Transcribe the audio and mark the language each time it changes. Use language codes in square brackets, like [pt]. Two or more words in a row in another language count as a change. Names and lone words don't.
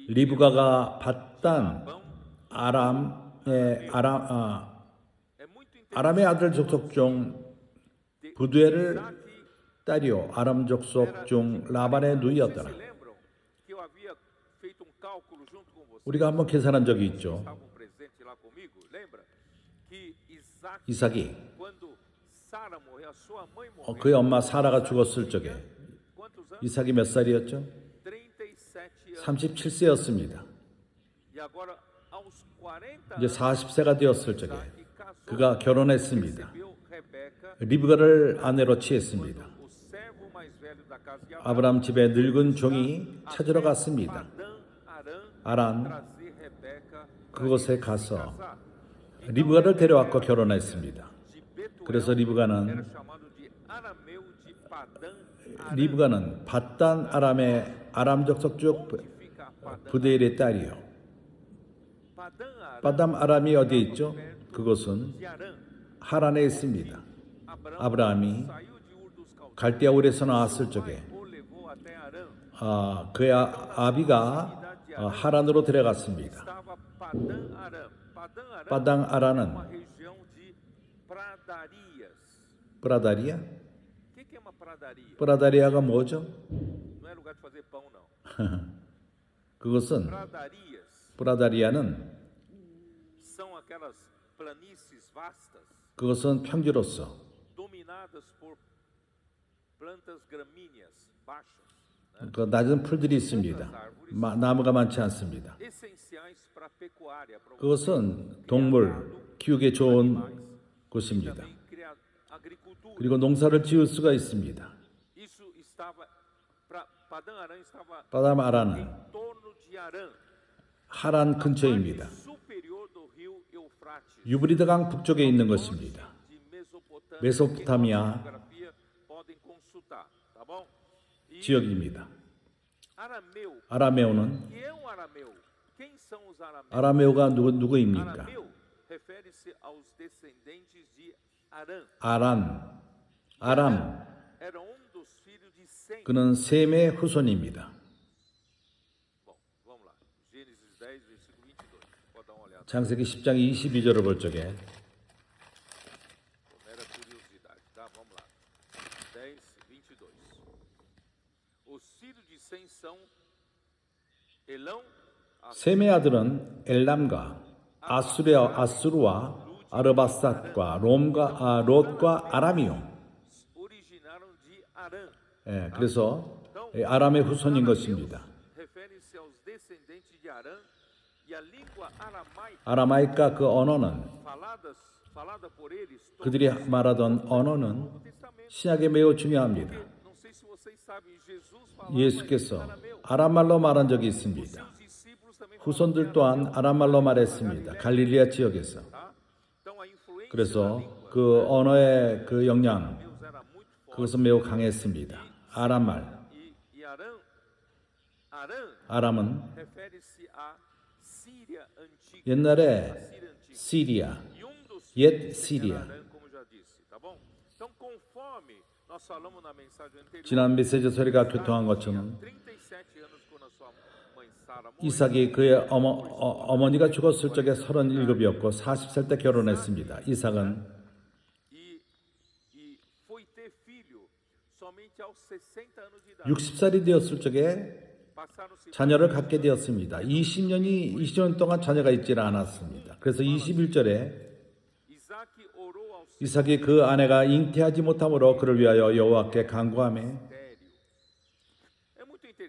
[ko] 리브가가 밧단 Labão. 아람의 [pt] É muito interessante. [ko] 아람의 아들 족속 중 부두엘을 Isaac, 딸이요 아람 족속 중 라반의 [pt] vocês [ko] 누이였더라. [pt] se lembram que eu havia feito um cálculo junto com vocês? [ko] 우리가 한번 계산한 적이 있죠. [pt] Estavam presentes lá comigo? Lembra? Que Isaac, [ko] 이삭이 [pt] quando Sara morreu, a sua mãe morreu. [ko] 그의 엄마 사라가 죽었을 적에 [pt] Quantos anos? [ko] 이삭이 몇 살이었죠? [pt] 37 anos. [ko] 37세였습니다. [pt] E agora, aos 40 [ko] 이제 [pt] anos, [ko] 40세가 되었을 적에 [pt] Isaac casou, [ko] 그가 결혼했습니다. [pt] recebeu Rebeca, [ko] 리브가를 아내로 취했습니다. [pt] o servo mais velho da casa de [ko] 아브라함 집에 늙은 종이 찾으러 갔습니다. Padã Arã, 아란 [pt] trazer Rebeca [ko] 그곳에 가서 [pt] casar. [ko] 리브가를 데려왔고 결혼했습니다. [pt] De Betuel, [ko] 그래서 [pt] era [ko] 리브가는 [pt] chamado de Arameu de Padã Arã. [ko] 리브가는 밧단 아람의 아람 족속 쪽 [pt] Fica Padã. [ko] 부데엘의 딸이요. Padã Arã 바담 아람이 어디에 있죠? 그것은 [pt] de Arã. [ko] 하란에 있습니다. Abraão 아브라함이 [pt] saiu de Ur dos Caldeus, [ko] 갈대아 울에서 나왔을 적에 [pt] o levou até Arã. [ko] 그의 아비가 하란으로 데려갔습니다. [pt] Estava Padã Arã. Padã Arã [ko] 바당 [pt] é [ko] 아라는 [pt] uma região de pradarias. [ko] 브라다리아? [pt] O que é uma pradaria? [ko] 브라다리아가 뭐죠? [pt] Não é lugar de fazer pão, não. [ko] 그것은 [pt] Pradarias [ko] 브라다리아는 [pt] são aquelas planícies vastas [ko] 그것은 평지로서 dominadas por plantas gramíneas baixas, 그 낮은 풀들이 있습니다. 나무가 많지 않습니다. [pt] essenciais para a pecuária, para o [ko] 그것은 동물 키우기 좋은 곳입니다. [pt] também criar agricultura. [ko] 그리고 농사를 지을 수가 있습니다. [pt] Isso estava para Padã Arã estava [ko] 바담 아라는 [pt] em torno de Arã, [ko] 하란 근처입니다. [pt] superior do rio Eufrates, [ko] 유브리드강 북쪽에 있는 것입니다. [pt] de Mesopotâmia. [ko] 메소포타미아 [pt] Geografia podem consultar, tá bom? E [ko] 지역입니다. [pt] Arameu, [ko] 아라메오는 [pt] que é um arameu? Quem são os arameus? [ko] 아라메오가 누구입니까? [pt] Arameu refere-se aos descendentes de Arã. [ko] 아람 [pt] Era dos filhos de Sem. [ko] 그는 셈의 후손입니다. [pt] Bom, vamos lá. Gênesis 10, versículo 22. Pode dar uma olhada. [ko] 창세기 10장 22절을 볼 적에 [pt] Mera curiosidade, tá? Vamos lá. 10, 22. Os filhos de Sem são Elão, [ko] 셈의 아들은 엘람과 아수르와 아르바삿과 롯과 아람이요. [pt] originaram de Arã. [ko] 그래서 아람의 후손인 것입니다. [pt] de Arã, e a língua aramaica [ko] 아라마이까 그 언어는 [pt] falada por eles, [ko] 그들이 말하던 언어는 신약에 매우 중요합니다. [pt] não sei se vocês sabem, Jesus falava [ko] 예수께서 [pt] arameu. [ko] 아람말로 말한 적이 있습니다. [pt] Seus discípulos também [ko] 후손들 또한 아람말로 말했습니다. 갈릴리아 지역에서. [pt] tá? Então a influência [ko] 그래서 그 언어의 그 영향, [pt] Deus era muito forte. [ko] 그것은 매우 강했습니다. 아람말, [pt] E Arã [ko] 아람은 [pt] refere-se à Síria antiga. [ko] 옛날에 [pt] Síria antiga. [ko] 시리아, [pt] E dos [ko] 옛 [pt] filhos [ko] 시리아. [pt] era Arã, como já disse, tá bom? Então, conforme nós falamos na mensagem anterior, [ko] 지난 메시지 소리가 교통한 것처럼 [pt] 37 anos quando a sua mãe Sara morreu. [ko] 이삭이 그의 어머니가 죽었을 적에 37이었고 40살 때 결혼했습니다. 이삭은 [pt] E foi ter filho somente aos 60 anos de idade. [ko] 60살이 되었을 적에 [pt] Passaram-se [ko] 자녀를 갖게 되었습니다. 20년 동안 자녀가 있지는 않았습니다. 그래서 21절에 [pt] Isaac orou ao [ko] 이삭이 그 아내가 잉태하지 못함으로 그를 위하여 여호와께 간구하며 [pt] Sério. É muito interessante.